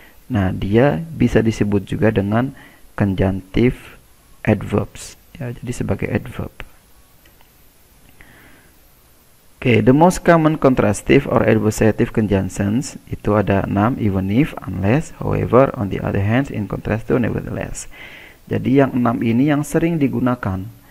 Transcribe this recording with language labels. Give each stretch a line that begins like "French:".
Indonesian: Nah, dia bisa disebut juga dengan conjunctive adverbs, ya, jadi sebagai adverb.
English: Okay, the most common contrastive or adversative conjunctions
Indonesian: itu ada 6,
English: even if, unless, however, on the other hand, in contrast to, nevertheless.
Indonesian: Jadi yang 6 ini yang sering digunakan.